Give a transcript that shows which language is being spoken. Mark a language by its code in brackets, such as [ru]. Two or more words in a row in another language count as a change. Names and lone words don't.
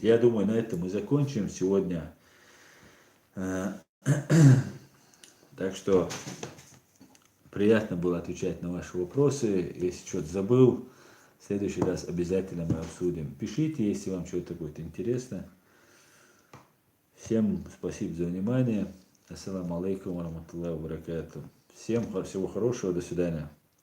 [ru] Я думаю, на этом мы закончим сегодня. Так что приятно было отвечать на ваши вопросы. Если что-то забыл, в следующий раз обязательно мы обсудим. Пишите, если вам что-то будет интересно. Всем спасибо за внимание. [ar] السلام عليكم ورحمة الله وبركاته. [ru] Всем всего хорошего, до свидания.